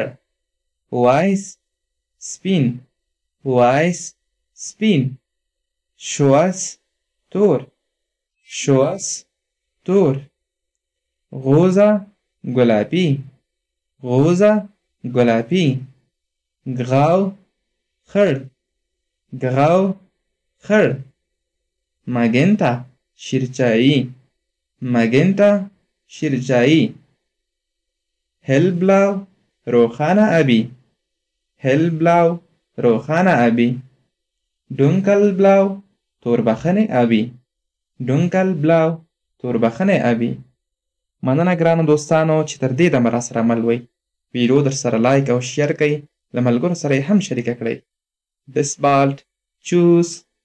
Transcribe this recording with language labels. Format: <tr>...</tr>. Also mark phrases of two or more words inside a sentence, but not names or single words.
<ps>weiß، سپین، weiß، سپین. schwarz، تور، schwarz، تور. rosa، گلابی، rosa، گلابی.</ps> <de>grau،</de> <ps>خړ، grau، خړ. magenta، شیرچایی، magenta، شیرچایی. hellblau، روښانه آبی، hellblau، روښانه آبی. dunkelblau، توربخنې آبی، dunkelblau، توربخنې آبی. مننه ګرانو دوستانو چې تر دې دمه راسره مل وئ. ویډیو در سره لایک او شیر کړئ، له ملګرو سره یې هم شریکه کړئ.</ps> <de>Bis bald. Tschüss.</de>